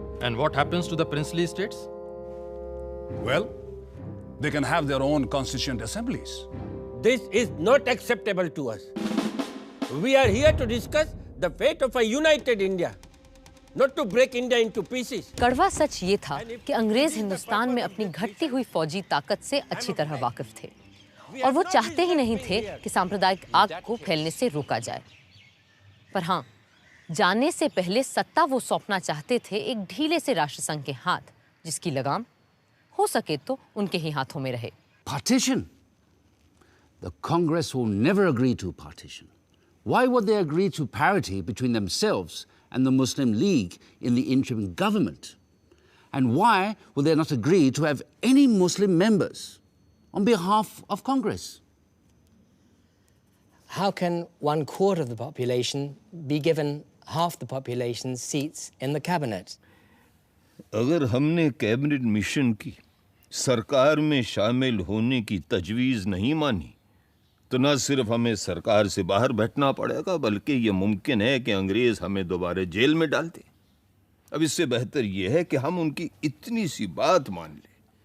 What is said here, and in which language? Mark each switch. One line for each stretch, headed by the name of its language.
English: And what happens to the princely states? Well, they can have their own constituent assemblies. This is not acceptable to us. We are here to discuss the fate of a united India, not to break India into pieces.
Hindi: कड़वा सच ये था कि अंग्रेज हिंदुस्तान में अपनी घटती हुई फौजी ताकत से अच्छी तरह वाकिफ थे और वो चाहते ही नहीं थे कि सांप्रदायिक आग को फैलने से रोका जाए। पर हाँ, जाने से पहले सत्ता वो सौंपना चाहते थे एक ढीले से राष्ट्रसंघ के हाथ, जिसकी लगाम हो सके तो उनके ही हाथों में रहे।
English: Partition? The Congress will never agree to partition. Why would they agree to parity between themselves and the Muslim League in the interim government? And why will they not agree to have any Muslim members on behalf of Congress? How can 1/4 of the population be given half the population's seats in the cabinet?
Hindi: अगर हमने cabinet mission की सरकार में शामिल होने की तजवीज़ नहीं मानी, तो न सिर्फ हमें सरकार से बाहर बैठना पड़ेगा, बल्कि ये मुमकिन है कि अंग्रेज हमें दोबारा जेल में डाल दें। अब इससे बेहतर ये है कि हम उनकी इतनी सी बात मान लें